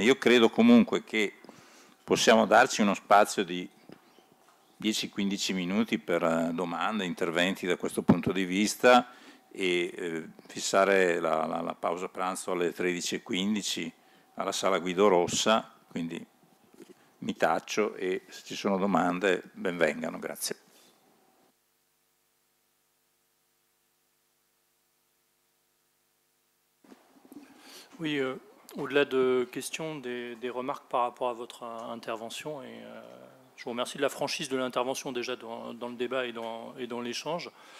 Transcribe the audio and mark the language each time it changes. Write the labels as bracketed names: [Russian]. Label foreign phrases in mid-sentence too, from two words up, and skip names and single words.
[Italian] Io credo comunque che possiamo darci uno spazio di 10-15 minuti per domande, interventi da questo punto di vista, e fissare la pausa pranzo alle 13:15 alla sala Guido Rossa, quindi mi taccio e se ci sono domande benvengano, grazie. [French] Oui, au-delà de questions, des remarques par rapport à votre intervention, et je vous remercie de la franchise de l'intervention déjà dans le débat et dans l'échange.